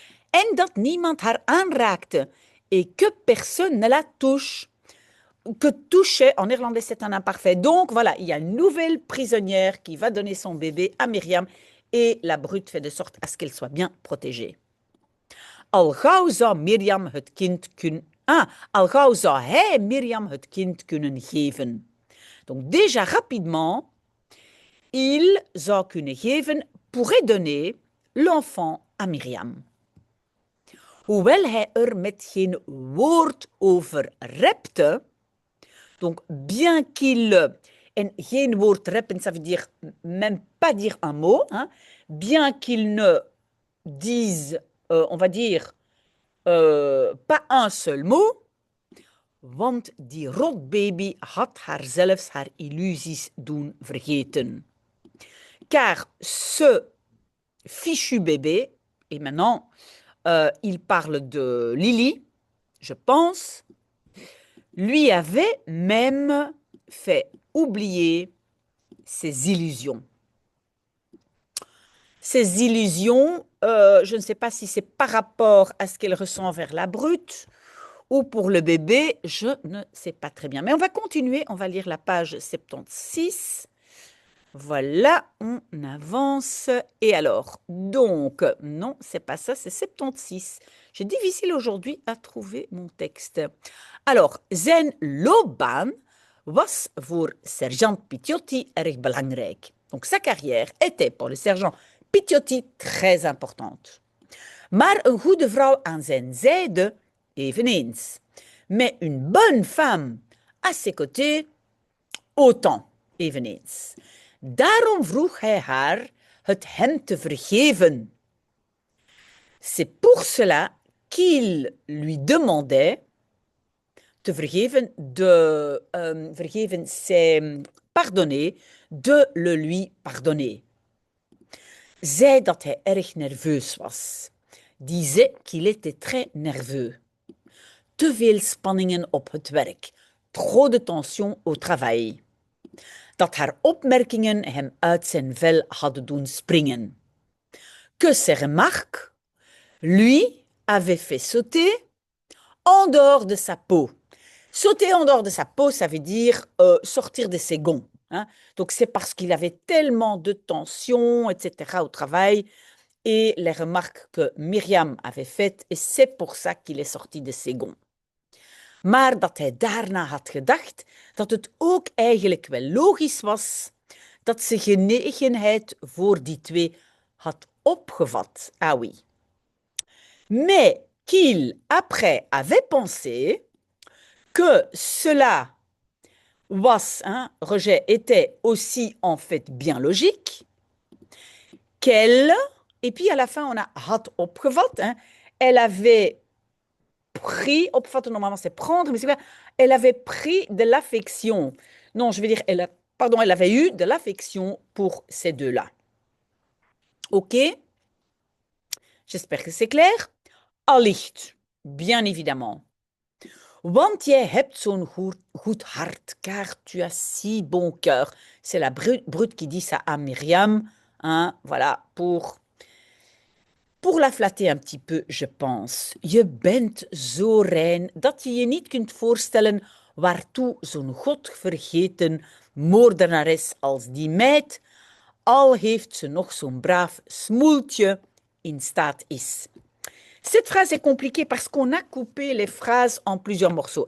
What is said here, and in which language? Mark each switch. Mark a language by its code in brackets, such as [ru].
[nl] En dat niemand haar aanraakte [fr] et que personne ne la touche. Que toucher, en néerlandais, c'est un imparfait. Donc, voilà, il y a une nouvelle prisonnière qui va donner son bébé à Myriam et la brute fait de sorte à ce qu'elle soit bien protégée. [nl] Al gauw zou Myriam het kind kunnen... al gauw zou hij Myriam het kind kunnen geven. [fr] Donc, déjà rapidement, il [nl] zou kunnen geven, [fr] pourrait donner l'enfant à Myriam. [nl] Hoewel hij er met geen woord over repte, [fr] donc bien qu'il... [nl] En geen woord reppen, [fr] ça veut dire même pas dire un mot, hein, bien qu'il ne dise, on va dire, pas un seul mot, [nl] want die rotbaby had haar zelfs haar illusies doen vergeten. [fr] Car ce fichu bébé, et maintenant il parle de Lily, je pense, lui avait même fait oublier ses illusions. Ces illusions, je ne sais pas si c'est par rapport à ce qu'elle ressent vers la brute ou pour le bébé, je ne sais pas très bien. Mais on va continuer, on va lire la page 76. Voilà, on avance. Et alors, donc, non, c'est pas ça, c'est 76. J'ai difficile aujourd'hui à trouver mon texte. [nl] Alors, zijn loopbaan was voor sergeant Picciotti erg belangrijk. [fr] Donc, sa carrière était pour le sergent Picciotti très importante. [nl] Maar een goede vrouw aan zijn zijde eveneens. [fr] Mais une bonne femme à ses côtés, autant eveneens. [nl] Daarom vroeg hij haar het hem te vergeven. [fr] C'est pour cela qu'il lui demandait te vergeven, vergeven, c'est pardonner, de le lui pardonner. [nl] Zei dat hij erg nerveus was. [fr] Disait qu'il était très nerveux. [nl] Te veel spanningen op het werk. [fr] Trop de tension au travail. [nl] Dat haar opmerkingen hem uit zijn vel hadden doen springen. [fr] Que ses remarques, lui, avaient fait sauter en dehors de sa peau. Sauter en dehors de sa peau, ça veut dire sortir de ses gonds. Hein? Donc, c'est parce qu'il avait tellement de tension, etc., au travail, et les remarques que Myriam avait faites, et c'est pour ça qu'il est sorti de ses gonds. [nl] Maar dat hij daarna had gedacht dat het ook eigenlijk wel logisch was dat ze genegenheid voor die twee had opgevat. [fr] Ah oui. Mais qu'il, après, avait pensé que cela was, hein, rejet, était aussi en fait bien logique, qu'elle, et puis à la fin on a had opgevat, hein, elle avait pris, opvatten normalement c'est prendre, mais c'est quoi? Elle avait pris de l'affection. Non, je veux dire, elle avait eu de l'affection pour ces deux-là. Ok? J'espère que c'est clair. Allicht, bien évidemment. [nl] Want jij hebt zo'n goed hart, [fr] car tu as si bon cœur. C'est la brute qui dit ça à Myriam hein, voilà, pour la flatter un petit peu, je pense. [nl] Je bent zo rein dat je je niet kunt voorstellen waartoe zo'n godvergeten moordenares als die meid, al heeft ze nog zo'n braaf smoeltje, in staat is. [fr] Cette phrase est compliquée parce qu'on a coupé les phrases en plusieurs morceaux.